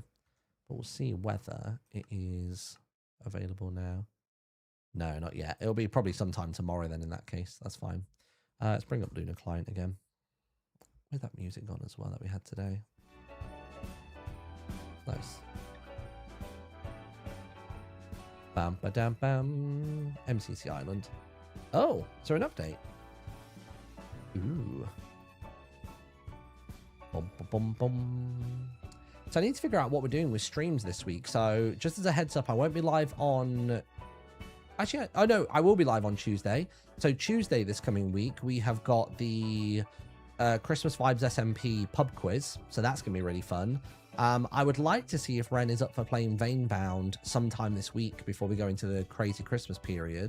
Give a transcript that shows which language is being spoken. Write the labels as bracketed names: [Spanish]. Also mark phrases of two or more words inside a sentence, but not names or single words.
[English] But we'll see whether it is available now. No, not yet. It'll be probably sometime tomorrow then in that case. That's fine. Let's bring up Luna Client again. Where's that music gone as well that we had today? Nice. Bam, ba dam, bam. MCC Island. Oh, is there an update? Ooh. Bum, bum, bum, bum. So I need to figure out what we're doing with streams this week. So just as a heads up, I won't be live on... Actually, oh no, I will be live on Tuesday. So Tuesday this coming week, we have got the Christmas Vibes SMP pub quiz. So that's going to be really fun. I would like to see if Ren is up for playing Veinbound sometime this week before we go into the crazy Christmas period.